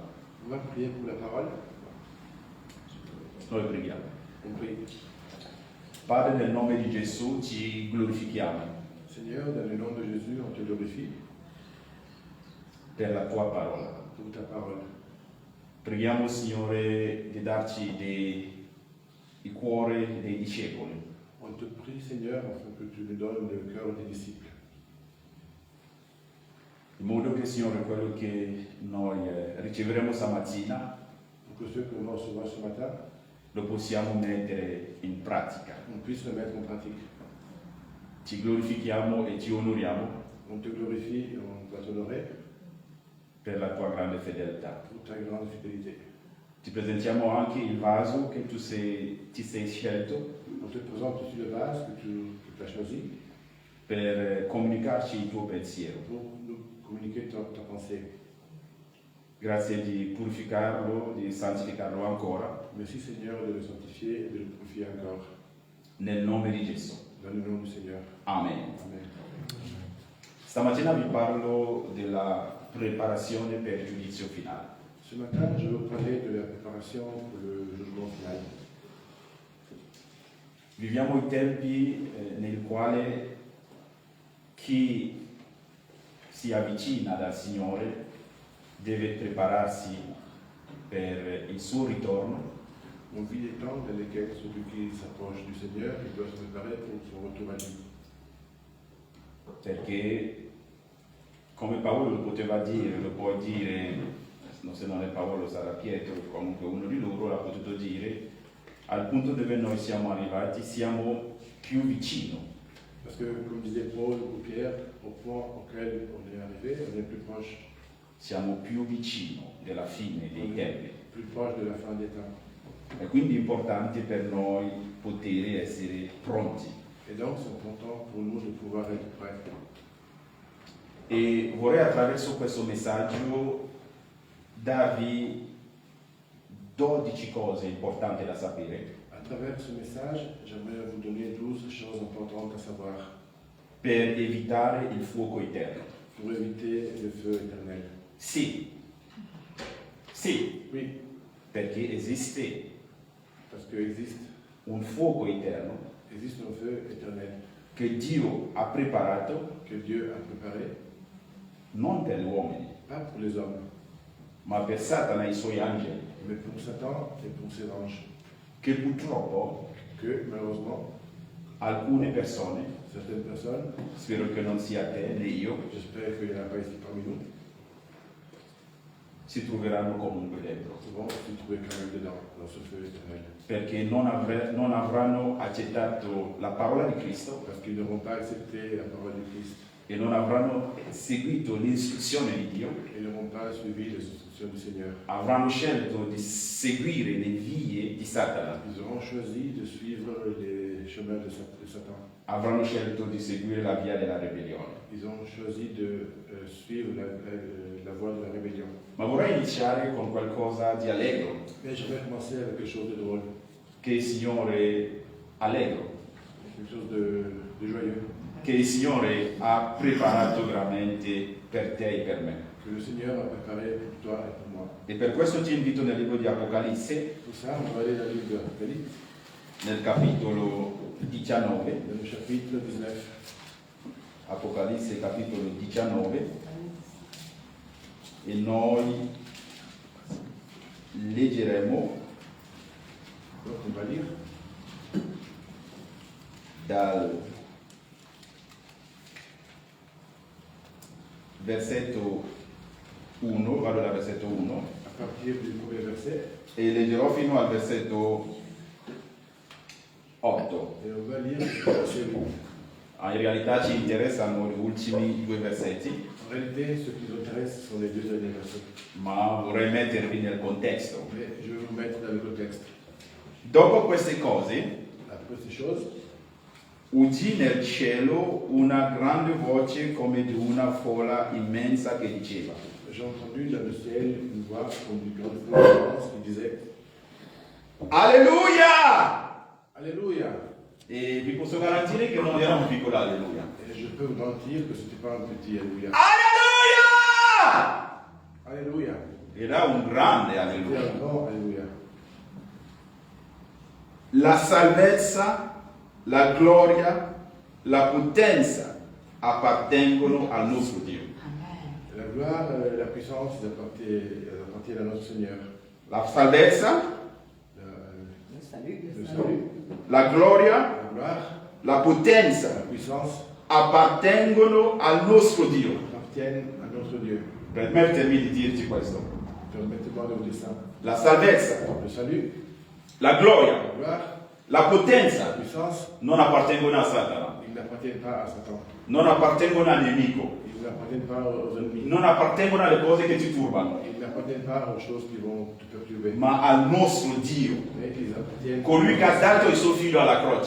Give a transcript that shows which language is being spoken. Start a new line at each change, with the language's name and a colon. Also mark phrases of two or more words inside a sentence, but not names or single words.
French: On va prier pour la parole.
Italian: Noi preghiamo.
French: On prie.
Italian: Padre, nel nome di Gesù ti glorifichiamo
French: Seigneur, dans le nom de Jésus, on te glorifie
Italian: per la tua parola.
French: pour ta parole.
Italian: Preghiamo, Signore, di darci il cuore dei discepoli,
French: On te prie, Seigneur, afin que tu nous donnes le cœur des disciples.
Italian: in modo che, Signore, quello che noi riceveremo stamattina
French: Pour que ceux que nous recevons ce matin,
Italian: lo possiamo mettere in pratica.
French: on puisse le mettre en pratique.
Italian: Ti glorifichiamo e ti onoriamo
French: On te glorifie et on va t'honorer
Italian: per la tua grande fedeltà.
French: pour ta grande fidélité.
Italian: Ti presentiamo anche il vaso che ti sei scelto
French: On te présente aussi le vase que tu as choisi
Italian: per comunicarci il tuo pensiero.
French: pour nous communiquer ta pensée.
Italian: Grazie di purificarlo, di santificarlo ancora,
French: Merci, Seigneur, de le sanctifier et de le purifier encore.
Italian: nel nome di Gesù.
French: Dans le nom du Seigneur.
Italian: Amen.
French: Amen.
Italian: Stamattina vi parlo della preparazione per il giudizio finale.
French: Ce matin, je vais vous parler de la préparation pour le jugement final.
Italian: Viviamo i tempi nel quale chi si avvicina dal Signore deve prepararsi per il suo ritorno,
French: On vit des temps dans lesquels celui qui s'approche du Seigneur, il doit se préparer pour son retour à lui.
Italian: perché come Paolo lo poteva dire, lo può dire, se non è Paolo sarà Pietro, comunque uno di loro l'ha potuto dire, al punto dove noi siamo arrivati siamo più vicino.
French: Parce que, comme disait Paul ou Pierre, au point auquel on est arrivé, on est plus proche
Italian: Siamo più vicino della fine dei tempi.
French: plus proche de la fin des temps.
Italian: E quindi è importante per noi poter essere pronti.
French: Et donc, c'est important pour nous de pouvoir être prêts.
Italian: E vorrei attraverso questo messaggio darvi 12 cose importanti da sapere
French: À travers ce message, j'aimerais vous donner 12 choses importantes à savoir
Italian: per evitare il fuoco eterno.
French: pour éviter le feu éternel.
Italian: Sì,
French: Oui,
Italian: perché esiste
French: parce qu'il existe
Italian: un fuoco eterno
French: un feu éternel
Italian: che Dio ha preparato
French: que Dieu a préparé,
Italian: non per gli uomini,
French: pas pour les hommes,
Italian: ma per Satana e i suoi angeli,
French: mais pour Satan et pour ses anges.
Italian: che purtroppo
French: Que, malheureusement,
Italian: alcune persone,
French: certaines personnes,
Italian: spero che non sia te né io,
French: j'espère qu'il n'y en a pas ici parmi nous,
Italian: si troveranno comunque dentro,
French: vont se trouver quand même dedans, dans ce feu éternel.
Italian: perché non avranno accettato la parola di Cristo
French: Parce qu'ils n'auront pas accepté la parole de Christ.
Italian: e non avranno seguito l'istruzione di Dio,
French: Ils n'auront pas suivi les instructions du Seigneur.
Italian: avranno scelto di seguire le vie di Satana,
French: Ils auront choisi de suivre les chemins de Satan.
Italian: avranno scelto di seguire la via della ribellione.
French: Ils ont choisi de suivre la voie de la rébellion.
Italian: Ma vorrei iniziare con qualcosa di allegro,
French: Mais je vais commencer avec quelque chose de drôle,
Italian: che il Signore allegro,
French: quelque chose de joyeux,
Italian: che il Signore ha preparato veramente per te e per me.
French: que le Seigneur a préparé pour toi et pour moi.
Italian: E per questo ti invito nel libro di Apocalisse,
French: Pour ça, on va aller dans le livre de l'Apocalypse,
Italian: nel capitolo 19,
French: dans le chapitre 19.
Italian: Apocalisse capitolo 19, e noi leggeremo
French: Donc, on va lire
Italian: dal versetto 1, vado dal versetto 1,
French: à partir du premier verset,
Italian: e leggerò fino al versetto 8.
French: et on va lire le verset 8.
Italian: In realtà ci interessano gli ultimi 2 versetti,
French: En réalité, ce qui nous intéresse sont les 2 derniers versets.
Italian: ma vorrei mettervi nel contesto.
French: Mais je vais vous mettre dans le contexte.
Italian: Dopo queste cose,
French: Après ces choses,
Italian: udì nel cielo una grande voce come di una folla immensa che diceva:
French: j'ai entendu dans le ciel une voix comme d'une grande foule qui disait
Italian: Alleluia!
French: Alléluia.
Italian: E vi posso garantire che non era un piccolo alleluia.
French: Et je peux vous garantir que ce n'était pas un petit Alléluia.
Italian: Alleluia!
French: Alléluia.
Italian: Era un grande
French: C'était
Italian: alleluia.
French: un grand Alléluia.
Italian: La salvezza, la gloria, la potenza appartengono al nostro Dio.
French: La gloire, la puissance, elles appartiennent à notre Seigneur.
Italian: La salvezza,
French: Le salut,
Italian: la gloria,
French: la gloire,
Italian: la
French: la
Italian: potenza
French: puissance
Italian: appartengono al nostro Dio.
French: appartiennent à notre Dieu.
Italian: Permettimi di dirti questo.
French: Permettez-moi de vous dire ça.
Italian: La salvezza,
French: Le salut,
Italian: la gloria,
French: la gloire,
Italian: la
French: la
Italian: potenza
French: puissance,
Italian: non appartengono a Satana,
French: ils n'appartiennent pas à Satan.
Italian: non appartengono al nemico,
French: Ils n'appartiennent pas aux ennemis.
Italian: non appartengono alle cose che ti turbano,
French: Ils n'appartiennent pas aux choses qui vont te perturber.
Italian: ma al nostro Dio,
French: Mais ils appartiennent
Italian: colui che ha dato il suo figlio alla croce.